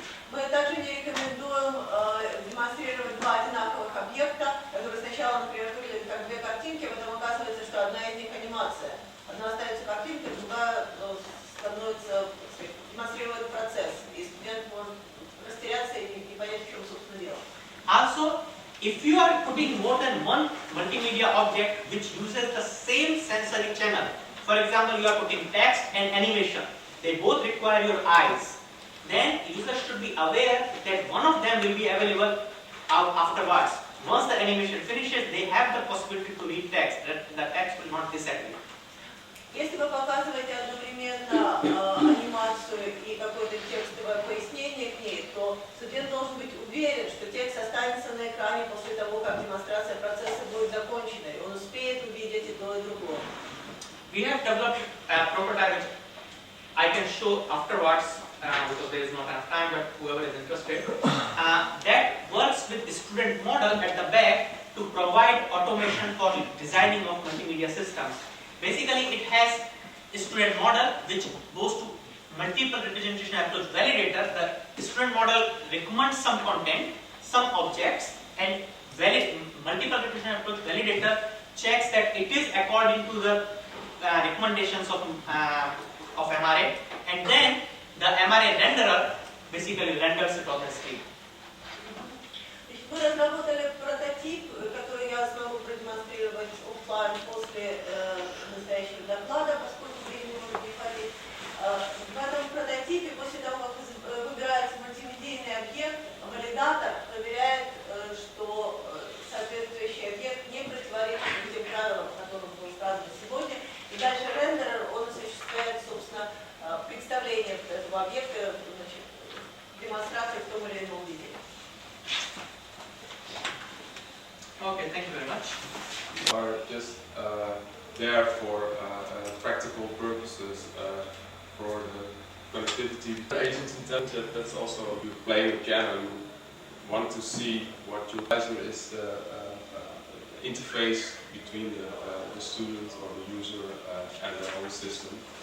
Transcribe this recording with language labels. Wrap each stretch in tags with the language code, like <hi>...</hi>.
<ru>Мы также не рекомендуем демонстрировать два одинаковых объекта, которые сначала, например, выглядят как две картинки, потом оказывается, что одна из них анимация. Одна остается картинкой, другая становится, демонстрирует процесс, и студент может растеряться и не понять, в чем, собственно, дело.</ru> <en>Also, if you are putting more than one multimedia object which uses the same sensory channel, for example, you are putting text and animation, they both require your eyes, then users should be aware that one of them will be available afterwards. Once the animation finishes, they have the possibility to read text, the text will not disappear.</en> <ru>Если вы показываете одновременно анимацию и какое-то текстовое пояснение к ней, то студент должен быть уверен, что текст останется на экране после того, как демонстрация процесса будет закончена, и он успеет увидеть и то, и другое.</ru> <en>We have developed a prototype which I can show afterwards because there is not enough time, but whoever is interested, that works with the student model at the back to provide automation for designing of multimedia systems. Basically, it has a student model which goes to multiple representation approach validator. The student model recommends some content, some objects, and multiple representation approach validator checks that it is according to the recommendations of MRA, and then the MRA renderer basically renders it on the screen.</en> <ru>Мы разработали прототип, который я смогу продемонстрировать офлайн после настоящего доклада, поскольку времени может не хватит. В этом прототипе, после того, как выбирается мультимедийный объект, валидатор проверяет, что соответствующий объект не противоречит тем правилам, о которых было сказано сегодня. И дальше рендерер, он осуществляет, собственно, представление этого объекта, демонстрацию в том или ином виде.</ru> <en>Okay, thank you very much. Are just there for practical purposes for the connectivity. Agents intelligence, that's also you playing the piano. You want to see what your pleasure is the interface between the student or the user and the whole system.</en>